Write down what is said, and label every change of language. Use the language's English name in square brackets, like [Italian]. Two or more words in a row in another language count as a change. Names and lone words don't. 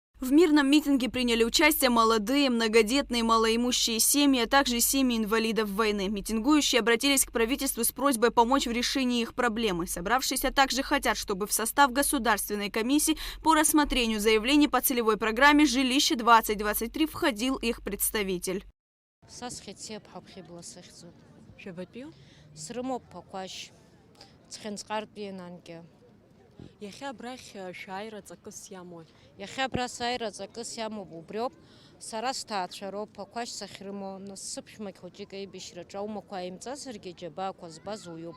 [Russian] В мирном митинге приняли участие молодые, многодетные, малоимущие семьи, а также семьи инвалидов войны. Митингующие обратились к правительству с просьбой помочь в решении их проблемы. Собравшиеся также хотят, чтобы в состав Государственной комиссии по рассмотрению заявлений по целевой программе «Жилище-2023» входил их представитель. [Abkhazian] Иахьа абрахь шәааира ҵакыс иамои? Иахьа абра сааира ҵакыс иамоуп убриоуп. Сара сҭаацәароуп, ақәашь сахьрымоу, нас сыԥшәмагь хәыҷык аибашьраҿы аумақәа ааимҵазаргьы џьабаақәа збаз уиуп.